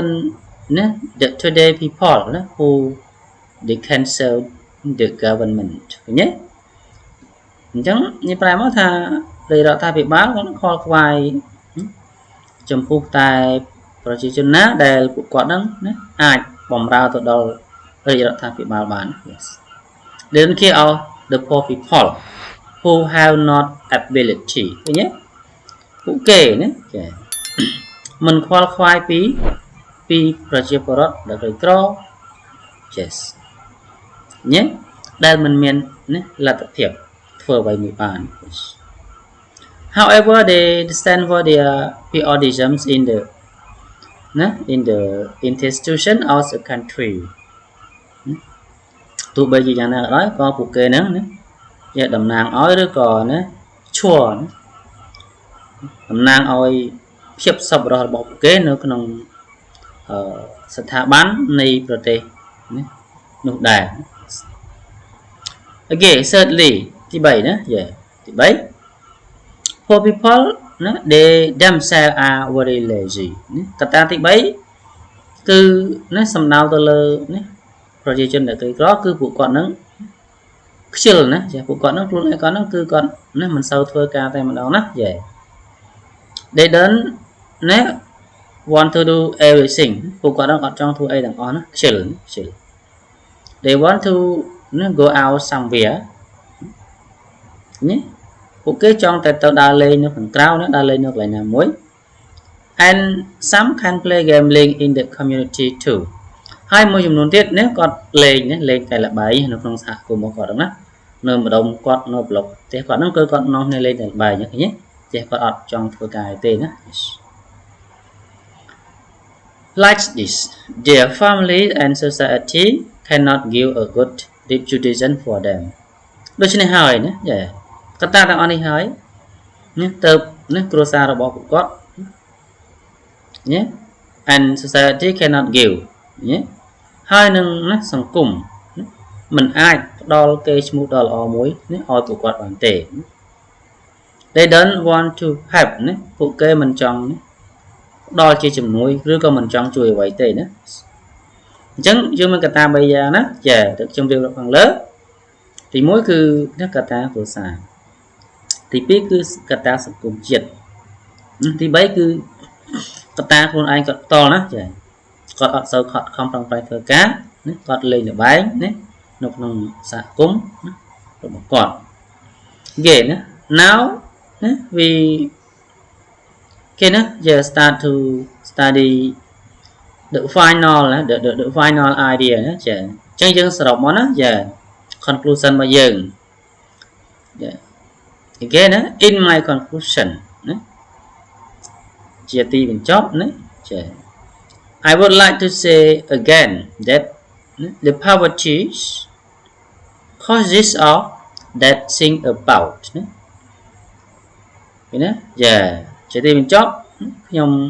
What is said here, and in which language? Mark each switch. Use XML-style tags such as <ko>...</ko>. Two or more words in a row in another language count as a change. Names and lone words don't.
<en>the today people who they cancel the government</en> <km>អញ្ចឹងនេះប្រែមកថារដ្ឋាភិបាលគាត់ខល ខ្វាយចំពោះតែប្រជាជនណាដែលពួកគាត់ហ្នឹងអាចបំរើទៅដល់រាជរដ្ឋាភិបាលបាន</km> <en>yes they don't care of the poor people who have not ability</en> <km>ឃើញទេពួកគេណាចាមិនខ្វល់ខ្វាយពីប្រជាពលរដ្ឋដែលក្រីក្រ yes ញ៉េដែលមិនមានណាលទ្ធភាពធ្វើអ្វីមួយបាន</km> <en>however they stand for their patriotism in the institution of the country</en> <km>ទោះបីជាយ៉ាងណាក៏ដោយក៏ពួកគេហ្នឹងណាជាតំណាងឲ្យឬក៏ណាឈួរតំណាងឲ្យភាពសប្បុរសរបស់ពួកគេនៅក្នុងស្ថាប័ននៃប្រទេសនោះដែរ</km> <en>Okay thirdly</en> <km>ទី3ណាទី3</km> <en>poor people ណា they themselves are very lazy</en> <km>កត្តាទី 3គឺណាសំដៅទៅលើណាប្រជាជនដែលក្រីក្រគឺពួកគាត់នឹងខ្ជិលណាចាពួកគាត់នឹងខ្លួនឯងគាត់នឹងគឺគាត់ណាមិនសូវធ្វើការតែម្ដងណា</km> <en>they don't ណា want to do everything</en> <km>ពួកគាត់នឹងអត់ចង់ធ្វើអីទាំងអស់ណាខ្ជិល</km> <en>they want to go out somewhere</en> <km>ណាពួកគេចង់តែទៅដើរលេងនៅខាងក្រៅណាដើរលេងនៅកន្លែងណាមួយ</km> <en>and some can play gambling in the community too</en> <km>ហើយមួយចំនួនទៀតណាគាត់លេងតែល្បែងនៅក្នុងសហគមន៍របស់គាត់ហ្នឹងណានៅម្ដុំគាត់នៅប្លុកផ្ទះគាត់ហ្នឹងគឺគាត់នោះលេងតែល្បែងឃើញទេផ្ទះគាត់អត់ចង់ធ្វើការទេណា</km> <en>like this their family and society cannot give a good reputation for them</en> <km>ដូច្នេះហើយណាចាកត្តាទាំងអស់នេះហើយណាទៅណាគ្រួសាររបស់ពួកគាត់ណា</km> <en>and society cannot give</en> <km>ណាហើយនឹងណាសង្គមមិនអាចផ្ដល់កេរ្តិ៍ឈ្មោះដ៏ល្អ មួយណាឲ្យពួកគាត់បានទេ</km> <en>they don't want to help</en> <km>ណាពួកគេមិនចង់ផ្ដល់ជាជំនួយឬក៏មិនចង់ជួយអ្វីទេណាអញ្ចឹងយើងមានកត្តា3យ៉ាងណាចាទៅ ខ្ញុំរៀបរាប់ខាងលើទី1គឺកត្តាគ្រួសារទី2គឺកត្តាសង្គមជាតិទី3គឺកត្តាខ្លួនឯងគាត់ ផ្ទាល់ណាចាគាត់អត់សូវខិតខំប្រឹងប្រែងធ្វើការណាគាត់លេងល្បែងណានៅក្នុងសហគមន៍របស់ គាត់គេណា</km> <en>now ណា we គេណា start to study the final ណា the final</en> <km>idea ណាចាអញ្ចឹងយើងសរុបមកណាចា conclusion របស់យើងចាគេណា</km> <en>in my conclusion</en> <km>ណាជាទីបញ្ចប់ណាចា</km> <en>I would like to say again that the poverty causes of that thing about</en> <km>ណាឃើញណាចាជាទីបញ្ចប់ខ្ញុំ</km>